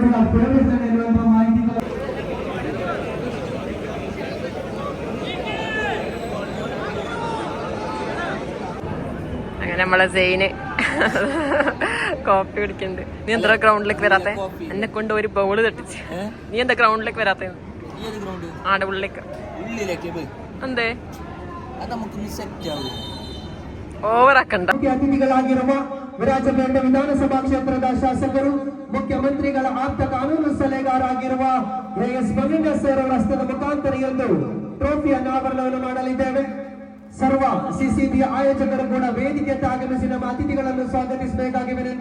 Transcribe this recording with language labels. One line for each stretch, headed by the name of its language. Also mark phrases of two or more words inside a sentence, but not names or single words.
Malayalam: അങ്ങനെ നമ്മളെ സെയിന് കോപ്പി കുടിക്കുന്നുണ്ട്. നീ എന്താ ഗ്രൗണ്ടിലേക്ക് വരാത്തെ? എന്നെ കൊണ്ട് ഒരു ബൗള് തട്ടിച്ച്. നീ എന്താ ഗ്രൗണ്ടിലേക്ക് വരാത്ത? ആടെ ഉള്ളിലേക്ക് എന്തേ ഓവറാക്കണ്ട.
Kannada: ಅತಿಥಿಗಳಾಗಿರುವ ವಿರಾಜಪೇಟೆ ವಿಧಾನಸಭಾ ಕ್ಷೇತ್ರದ ಶಾಸಕರು, ಮುಖ್ಯಮಂತ್ರಿಗಳ ಆಪ್ತ ಕಾನೂನು ಸಲಹೆಗಾರಾಗಿರುವ AS ಬಲಿಂಗ ಸರ್ ಅವರ ಹಸ್ತದ ಮುಖಾಂತರ ಒಂದು ಟ್ರೋಫಿ ಅನಾವರಣವನ್ನು ಮಾಡಲಿದ್ದೇವೆ. ಸರ್ವ CCB ಆಯೋಜಕರು ಕೂಡ ವೇದಿಕೆಗೆ ಆಗಮಿಸಿ ನಮ್ಮ ಅತಿಥಿಗಳನ್ನು ಸ್ವಾಗತಿಸಬೇಕಾಗಿ ವಿನಂತಿ.